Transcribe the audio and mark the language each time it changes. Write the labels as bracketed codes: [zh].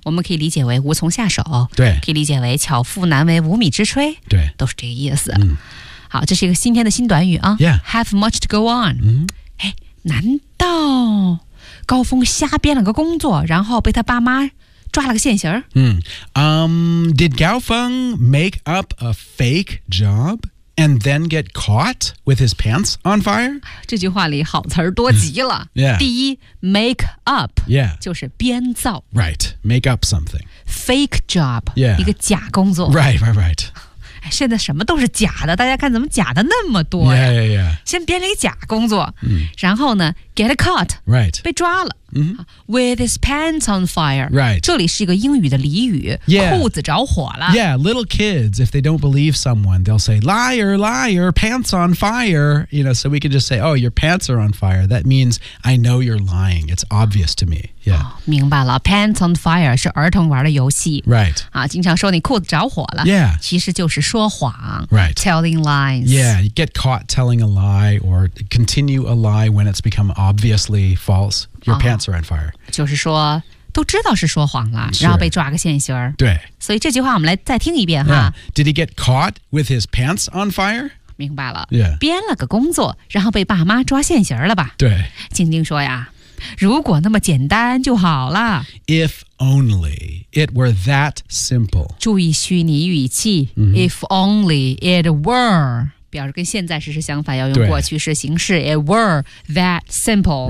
[zh] 我们可以理解为无从下手。对。可以理解为巧妇难为无米之炊。对。都是这个意思。嗯。好，这是一个今天的新短语啊。 [en] Yeah. Have much to go on. [zh] 嗯。哎，难道高峰瞎编了个工作，然后被他爸妈抓了个现行。 [en] Did Gao Feng make up a fake job and then get caught with his pants on fire? [zh] 这句话里好词多极了。 [en] Yeah. 第一 ,make up, yeah. [zh] 就是编造。 [en] Right, make up something. Fake job, yeah. [zh] 一个假工作。 [en] Right, right, right. [zh] 现在什么都是假的大家看怎么假的那么多、 [en] 啊。Yeah, yeah, yeah. [zh] 先编了一个假工作、嗯、然后呢 [en] get caught, right. [zh] 被抓了。 [en] Mm-hmm. With his pants on fire. Right. [zh] 这里是一个英语的俚语、 [en] yeah. [zh] 裤子着火了。 [en] Yeah, little kids, if they don't believe someone, they'll say, liar, liar, pants on fire. You know, so we can just say, oh, your pants are on fire. That means I know you're lying. It's obvious to me. Yeah.、 [zh] 哦、明白了 Pants on fire 是儿童玩的游戏。 [en] Right.、 [zh] 啊、经常说你裤子着火了。 [en] Yeah. [zh] 其实就是说谎。 [en] Right. Telling lies. Yeah, you get caught telling a lie or continue a lie when it's become obviously false. Your pants are on fire.、 [zh] 哦、就是说都知道是说谎了然后被抓个现行。对。所以这句话我们来再听一遍哈。 [en] Yeah. Did he get caught with his pants on fire? [zh] 明白了。 [en] Yeah. [zh] 编了个工作然后被爸妈抓现行了吧。对。静静说呀如果那么简单就好了。 [en] If only it were that simple. [zh] 注意虚拟语气、 [en] mm-hmm. If only it were. [zh] 表示跟现在时是相反要用过去式形式 [en] It were that simple.